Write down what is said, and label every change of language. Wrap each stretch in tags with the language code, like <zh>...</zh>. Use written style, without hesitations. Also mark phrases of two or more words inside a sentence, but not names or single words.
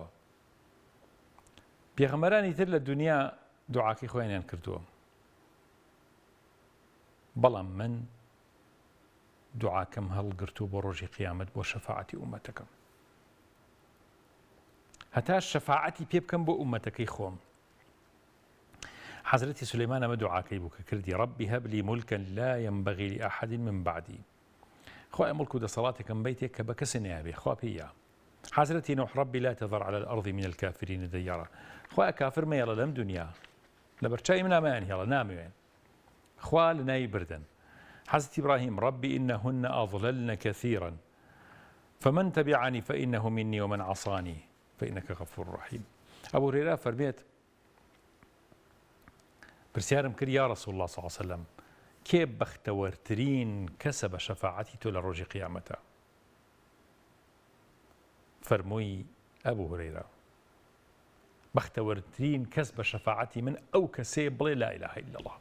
<ckb>پێغەمبەرانی تر لە دنیا دوعاکەی خۆیانیان کردووە، بەڵام من دوعاکەم هەڵگرتووە بۆ ڕۆژی قیامەت بۆ شەفاعەتی ئومەتەکەم، هەتا شەفاعەتی پێ بکەم بۆ ئومەتەکەی خۆم. حەزرەتی سولەیمان ئەمە دوعاکەی بوو کە کردی</ckb> <ar>ڕەبی هەب لی مولکا لا ينبغي لأحد من بعدی.</ar> <ckb>خوای مڵک و دەسەڵاتێکم بیتێک کە بە کەسێ نایابێ، خوا پێیە.</ckb> <ar>حەزرەتی نوح رەبی لا تذر على الأرض من الكافرين ديارا.</ar> <ckb>خوای کافر مەیەڵە لەم دنیا لەبەرچاوی من نامەیان هێڵە نامەوێن، خوا لە ناوی بردن.</ckb> <ar>حەزرەتی ئیبراهیم رەبی إنهن أضللن كثيرا فمن تبعني فإنه مني ومن عصاني فإنك غفور رحيم.</ar> <ckb>ئەبوو هورەیرە فەرمێت پرسیارم کرد</ckb> <ar>یا ڕەسوڵ الله صلی الله عەلەیهی وسەلەم</ar> <ckb>کێ بەختەوەرترین کەسە بە شەفاعەتی تۆ لە ڕۆژی قیامەتە؟ فەرمووی ئەبوو هورەیرە بەختەوەرترین کەس بە شەفاعەتی من ئەو کەسەیە بڵێ</ckb> <ar>لا ئیلاهە ئیلا الله.</ar>